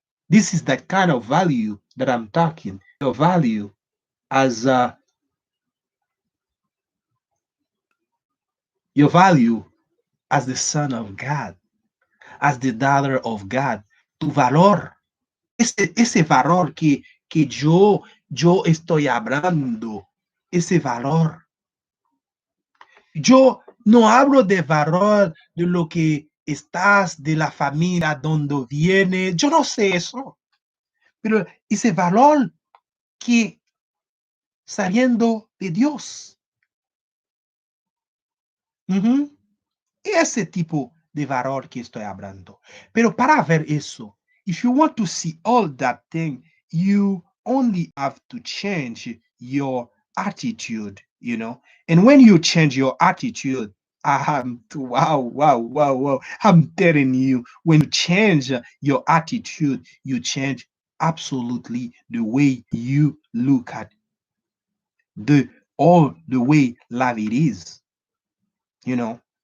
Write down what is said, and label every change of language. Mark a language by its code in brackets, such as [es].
[en] This is the kind of value that I'm talking. Your value as your value as the son of God, as the daughter of God. [es] Tu valor, ese valor que yo estoy hablando, ese valor. Yo no hablo de valor de lo que estás, de la familia, donde viene. Yo no sé eso. Pero ese valor que saliendo de Dios. Ese tipo de valor que estoy hablando. Pero para ver eso, [en] if you want to see all that thing, you only have to change your attitude, you know. And when you change your attitude, wow, wow, wow, wow. I'm telling you, when you change your attitude, you change absolutely the way you look at the all the way life it is, you know.